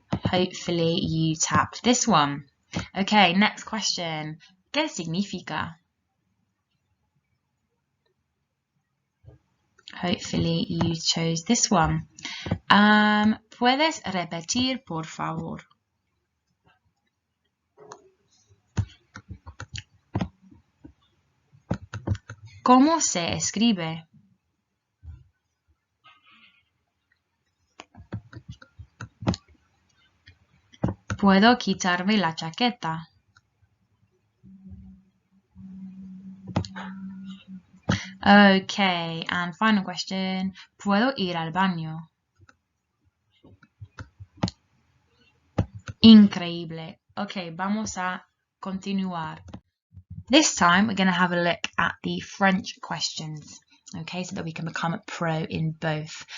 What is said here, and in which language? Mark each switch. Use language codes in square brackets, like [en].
[en] Hopefully you tapped this one. Okay, next question. [es] ¿Qué significa? [en] Hopefully you chose this one. [es] ¿Puedes repetir, por favor? ¿Cómo se escribe? ¿Puedo quitarme la chaqueta? [en] Okay, and final question. [es] ¿Puedo ir al baño? Increíble. Okay, vamos a continuar. [en] This time we're going to have a look at the French questions, okay, so that we can become a pro in both.